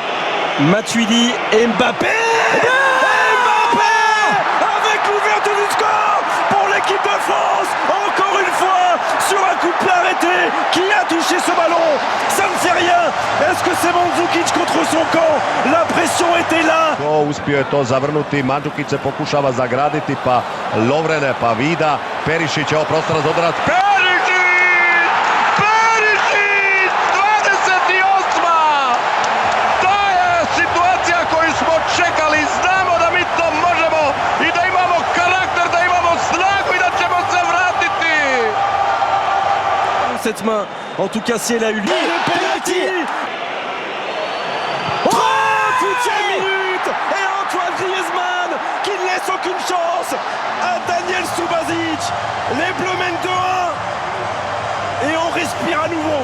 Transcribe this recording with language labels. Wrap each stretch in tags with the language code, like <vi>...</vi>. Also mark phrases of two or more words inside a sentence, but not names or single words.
<fr>Matuidi et Mbappé. Avec l'ouverture du score pour l'équipe de France, encore une fois sur un coup de pied arrêté. Qui a touché ce ballon? Ça ne fait rien. Est-ce que c'est Mandzukić contre son camp? La pression était là.</fr> <hr>Uspio je to zavrnuti, Mandžukić se pokušava zagraditi, pa Lovrene, pa Vida, Perišić, evo prostora za udarac. Perišić! 28. To je situacija koju smo čekali, znamo da mi to možemo i da imamo karakter, da imamo snagu i da ćemo se vratiti.</hr> <fr>Cette main, en tout cas si elle a eu lieu. Le penalty. 38e minute et Antoine Griezmann qui ne laisse aucune chance à Daniel Subasic. Les Bleus mènent 2-1 et on respire à nouveau.</fr>